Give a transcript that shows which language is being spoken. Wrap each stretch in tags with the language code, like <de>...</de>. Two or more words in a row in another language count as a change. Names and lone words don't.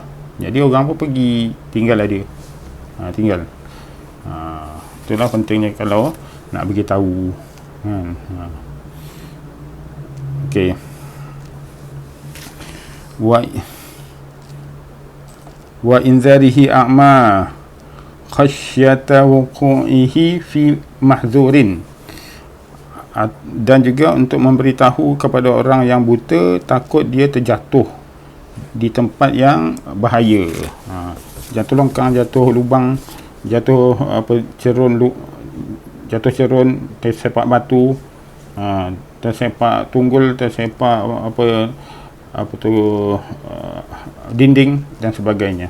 <ms>Jadi orang pun pergi, tinggallah dia. Tinggal. Itulah pentingnya kalau nak bagi tahu kan. Okey.</ms> <ar>وإنذاره أعمى خشية وقوعه في محظور.</ar> <ms>Dan juga untuk memberitahu kepada orang yang buta, takut dia terjatuh di tempat yang bahaya. Jatuh longkang, jatuh lubang, jatuh jatuh cerun, tersepak batu, tersepak tunggul, tersepak dinding dan sebagainya.</ms>